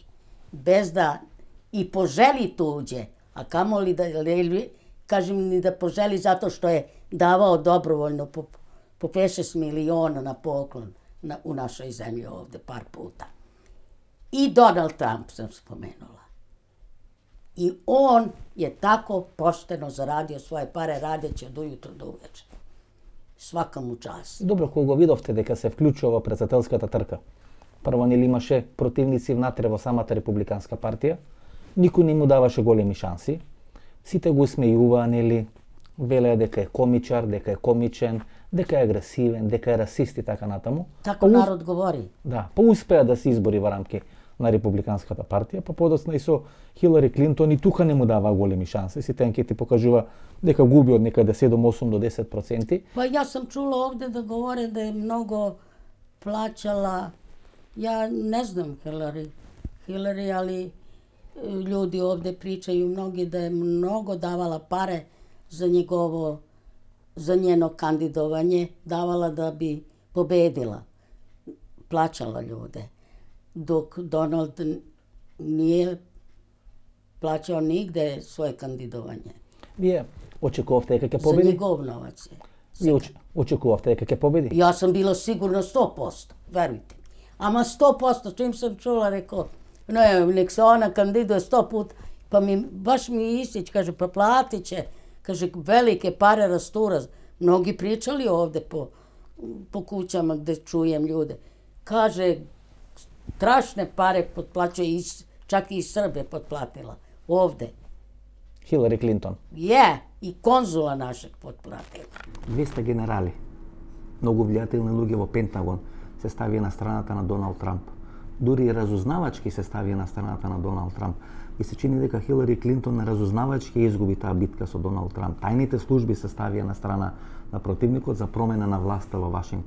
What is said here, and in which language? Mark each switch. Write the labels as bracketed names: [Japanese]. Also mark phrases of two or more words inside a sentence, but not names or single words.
[Serbian] Bez da i poželi tuđe, a kamoli da, kažem ni da poželi zato što je davao dobrovoljno po 5-6 miliona na poklon u našoj zemlji ovde par puta. I Donald Trump sam spomenula. I on je tako pošteno zaradio svoje pare radeći od ujutro do uveče. Svaka mu čast. [Macedonian] Добро, кога го видовте дека се вклучува во председателската трка, прво нели имаше противници внатре во самата републиканска партија, никој не му даваше големи шанси, сите го смејуваа, нели, велеа дека е комичар, дека е комичен, дека е агресивен, дека е расист и така натаму. [Serbian] Тако народ говори. [Macedonian] Да, па успеа да се избори во рамки на републиканската партија, па подоцна и со Хилари Клинтон и тука не му даваа големи шанси. Сите анкети покажува дека губи од некаде 7-8 до 10%. [Serbian] Pa ja sam čula ovde da govore da je mnogo plaćala, ja ne znam Hillary, ali ljudi ovde pričaju mnogi da je mnogo davala pare za njeno kandidovanje, davala da bi pobedila, plaćala ljude. Dok Donald nije plaćao nigde svoje kandidovanje. [Macedonian] Вие очекувавте дека ќе победи? [Serbian] За njegov novac je. [Macedonian] Вие очекувавте дека ќе победи? [Serbian] Ja sam bila sigurno 100%, verujte. Ama 100%, čim sam čula, rekao, ne, nek se ona kandiduje 100 puta, pa baš mi Isić, kaže, pa platit će, kaže, velike pare rastura. Mnogi pričali ovde po kućama gde čujem ljude. Kaže, strašne pare potplaćuje, čak i Srbe potplatila, ovde. Hillary Clinton. I konzula našeg potplatila. [Macedonian] 200 генерали, многу влијателни луѓе во Пентагон, се ставија на страната на Доналд Трамп. Дури и разузнавачки се ставија на страната на Доналд Трамп. И се чини дека Хилари Клинтон на разузнавачки изгуби таа битка со Доналд Трамп. Тајните служби се ставија на страна на противникот за промена на власта во Вашингтон.